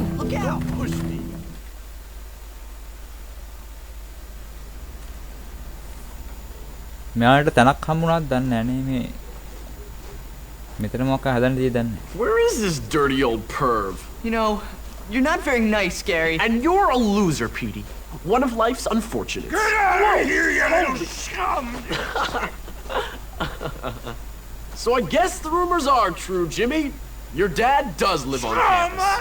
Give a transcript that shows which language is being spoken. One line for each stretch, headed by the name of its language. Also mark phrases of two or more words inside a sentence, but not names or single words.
English: Look out. Push me.
Sinhala: මෙයාට තැනක් හම්බුණාද දන්නේ නැහැ නේ මේ. මෙතන මොකක් හදන්න තියෙද දන්නේ නැහැ.
English: Where is this dirty old perv? You know, you're not very nice, Gary. And you're a loser, Petey. One of life's unfortunates. Get out of here, you little scum! So I guess the rumors are true, Jimmy. Your dad does live on campus.